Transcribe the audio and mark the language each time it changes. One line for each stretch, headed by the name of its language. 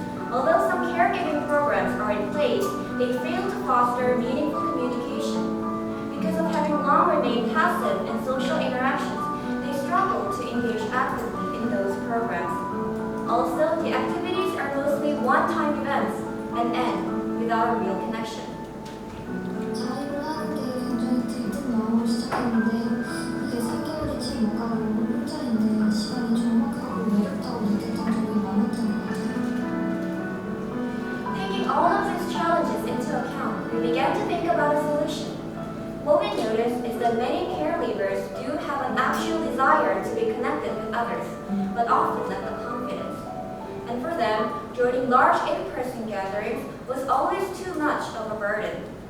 English: Although some caregiving programs are in place, they fail to foster meaningful communication. Because of having long remained passive in social interactions, they struggle to engage actively in those programs. Also, the activities are mostly one-time events and end without a real connection.
Korean: 자립을 하는 게 굉장히 들뜬 마음으로 시작했는데 이게 3개월이 채 못 가고 혼자 있는 시간이 적막하고 외롭다고 느꼈던 적이 많았던 것 같아요.
English: Taking all of these challenges into account, we began to think about a solution. What we noticed is that many caregivers do have an actual desire to be connected with others, but often lack the confidence. And for them, joining large in-person gatherings was always too much of a burden.